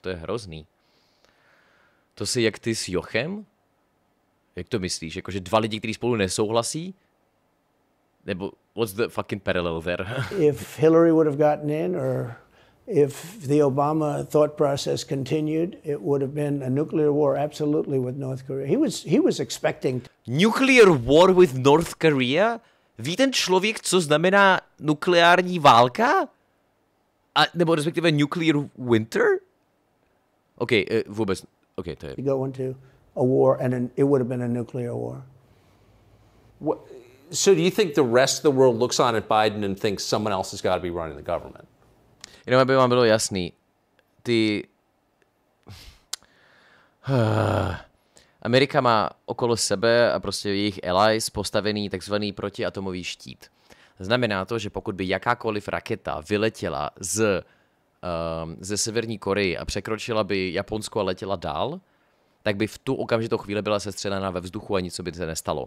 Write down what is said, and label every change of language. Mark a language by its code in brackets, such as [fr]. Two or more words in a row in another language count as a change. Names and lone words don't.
[cs] To je hrozný. To si jak ty s Jochem? Jak to myslíš? Jakože dva lidi, kteří spolu nesouhlasí? [en] Nebo what's the fucking parallel there? If Hillary would have gotten in or if the Obama thought process continued, it would have been a nuclear war absolutely with North Korea. He was expecting... Nuclear war with North Korea? [cs] Ví ten člověk, co znamená nukleární válka? A, nebo respektive [en] nuclear winter? [cs] OK, vůbec. OK, to je... [en] Go into a war and it would have been a nuclear war. So do you think the rest of the world looks on at Biden and thinks someone else has got to be running the government? [cs] Jenom aby vám bylo jasný, Amerika má okolo sebe a prostě jejich allies postavený takzvaný protiatomový štít. Znamená to, že pokud by jakákoliv raketa vyletěla ze Severní Koreje a překročila by Japonsko a letěla dál, tak by v tu okamžitou chvíli byla sestřelena ve vzduchu a nic by se nestalo.